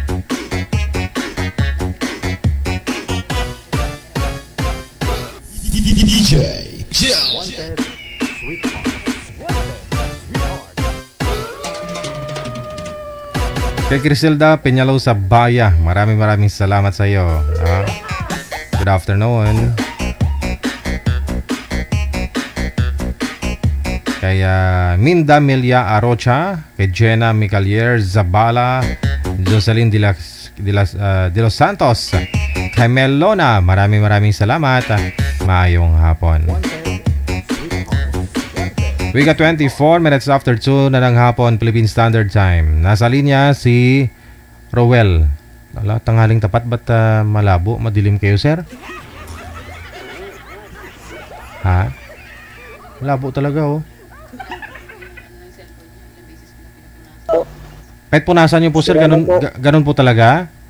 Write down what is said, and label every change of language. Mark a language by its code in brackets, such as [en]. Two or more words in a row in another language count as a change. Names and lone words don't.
[tl] DJ kay Criselda Peñalo sa Baya, maraming salamat sa iyo. [en] Good afternoon. [tl] Kay Minda Melia Arocha, kay Jenna Micalier Zabala, Jocelyn de los Santos, kay Melona, maraming salamat. [hil] Maayong hapon. [en] We got 24 minutes after 2 [tl] na ng hapon, [en] Philippine Standard Time. [tl] Nasa linya si Rowel. Tanghaling tapat, ba't malabo? Madilim kayo, sir? Malabo talaga, Kahit punasan nyo po, sir, ganun po talaga?